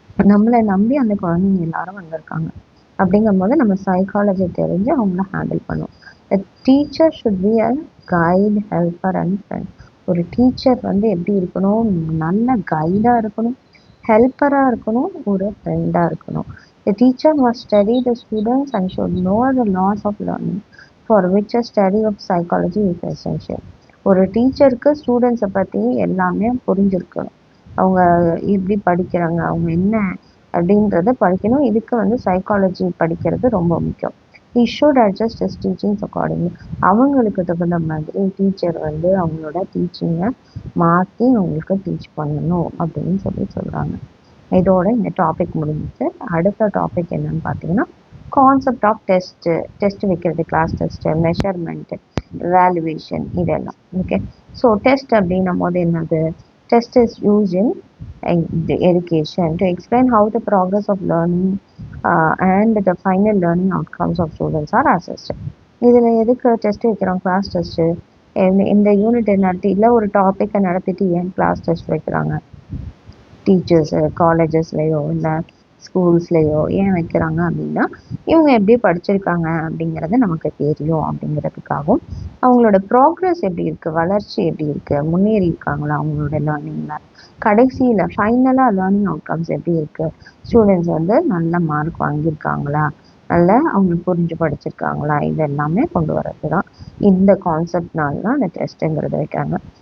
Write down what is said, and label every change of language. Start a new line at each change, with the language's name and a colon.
Tamil: நம்மளை நம்பி அந்த குழந்தைங்க எல்லாரும் வந்திருக்காங்க. அப்படிங்கும்போது நம்ம சைக்காலஜி தெரிஞ்சு அவங்கள ஹேண்டில் பண்ணுவோம்.
English: Teacher should be a guide, helper and friend.
Tamil: ஒரு டீச்சர் வந்து எப்படி இருக்கணும், நல்ல கைடாக இருக்கணும், ஹெல்ப்பராக இருக்கணும், ஒரு ஃப்ரெண்டாக இருக்கணும்.
English: The teacher must study the students and should know the laws of learning for which a study of psychology is essential.
Tamil: ஒரு டீச்சருக்கு ஸ்டூடெண்ட்ஸை பற்றி எல்லாமே புரிஞ்சிருக்கணும். அவங்க எப்படி படிக்கிறாங்க, அவங்க என்ன அப்படின்றத படிக்கணும். இதுக்கு வந்து சைக்காலஜி படிக்கிறது ரொம்ப முக்கியம்.
English: he should adjust his teachings accordingly.
Tamil: அவங்களுக்கு தகுந்த மாதிரி டீச்சர் வந்து அவங்களோட டீச்சிங்கை மாற்றி அவங்களுக்கு டீச் பண்ணணும் அப்படின்னு சொல்கிறாங்க. இதோட இந்த டாபிக் முடிஞ்சிச்சு. அடுத்த டாபிக் என்னன்னு பார்த்தீங்கன்னா, கான்செப்ட் ஆஃப் டெஸ்ட் வைக்கிறது, கிளாஸ் டெஸ்ட்டு, மெஷர்மெண்ட்டு, வேல்யூவேஷன், இதெல்லாம்.
English: okay, so test
Tamil: அப்படின்னும் போது என்னது,
English: test is used in the education to explain how the progress of learning and the final learning outcomes of students are assessed.
Tamil: இதில் எதுக்கு test வைக்கிறோம், class test. இந்த யூனிட்டை நடத்தி இல்லை ஒரு டாப்பிக்கை நடத்திட்டு ஏன் கிளாஸ் டெஸ்ட் வைக்கிறாங்க? டீச்சர்ஸு காலேஜஸ்லேயோ இல்லை ஸ்கூல்ஸ்லேயோ ஏன் வைக்கிறாங்க அப்படின்னா இவங்க எப்படி படிச்சிருக்காங்க அப்படிங்கிறது நமக்கு தெரியும் அப்படிங்கிறதுக்காகவும் அவங்களோட ப்ராக்ரஸ் எப்படி இருக்குது, வளர்ச்சி எப்படி இருக்குது, முன்னேறி இருக்காங்களா அவங்களோட லேர்னிங்கில், கடைசியில் ஃபைனலாக லேர்னிங் அவுட்கம்ஸ் எப்படி இருக்குது, ஸ்டூடெண்ட்ஸ் வந்து நல்ல மார்க் வாங்கியிருக்காங்களா, நல்லா அவங்க புரிஞ்சு படிச்சிருக்காங்களா, இது எல்லாமே கொண்டு வரது தான் இந்த கான்செப்ட்னால தான் அந்த டெஸ்ட்டுங்கிறது வைக்கிறாங்க.